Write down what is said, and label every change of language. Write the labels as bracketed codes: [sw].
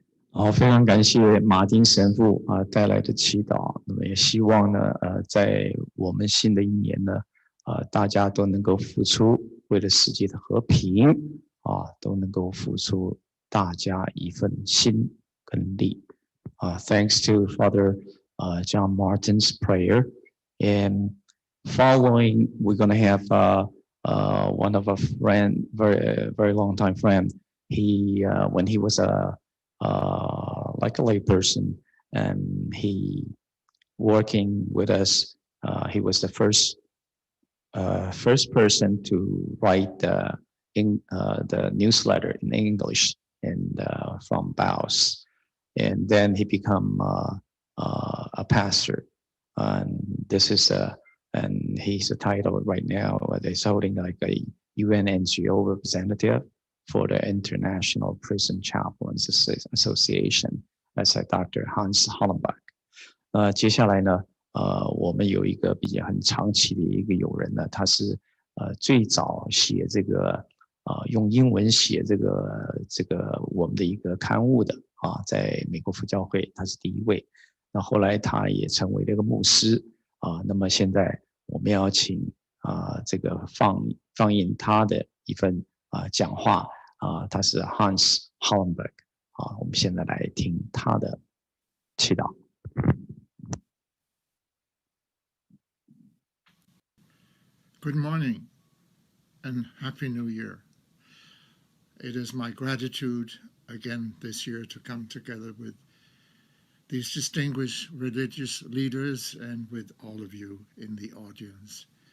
[zh] 好，非常感谢马丁神父带来的祈祷。那么也希望呢，在我们新的一年呢，大家都能够付出，为了世界的和平都能够付出大家一份心跟力。 [en] Thanks to Father John Martin's prayer, and following, we're going to have one of our friend, very long time friend. He when he was like a lay person, and he working with us. He was the first person to write the newsletter in English and from Baos, and then he become a pastor. And this is and he's a title right now. He's holding like a UN NGO representative for the International Prison Chaplains Association, as Dr. Hans Hollenbach. [zh] 接下来呢，我们有一个比较很长期的一个友人呢，他是最早写这个用英文写这个我们的一个刊物的在美国佛教会，他是第一位。那后来他也成为了一个牧师那么现在我们要请这个放映他的一份讲话他是 Hans Hollenbach 我们现在来听他的祈祷。 [en] Good morning and Happy New Year. It is my gratitude again this year to come together with these distinguished religious leaders and with all of you in the audience.